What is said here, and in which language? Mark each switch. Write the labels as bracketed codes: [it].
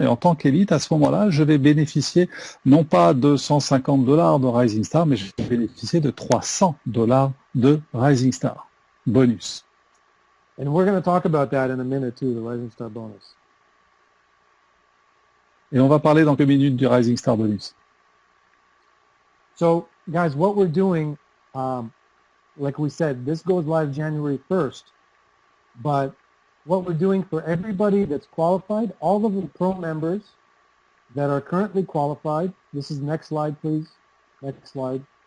[fr] Et en tant qu'élite, à ce moment-là, je vais bénéficier non pas de $150 de Rising Star, mais je vais bénéficier de $300 de Rising Star bonus. [en] And we're going to talk about that in a minute too, the Rising Star bonus. [fr] Et on va parler dans quelques minutes du Rising Star bonus. [en] So, guys, what we're doing, like we said, this goes live January 1st. But what we're doing for everybody that's qualified, all of the pro members that are currently qualified, this is next slide, please. Next slide.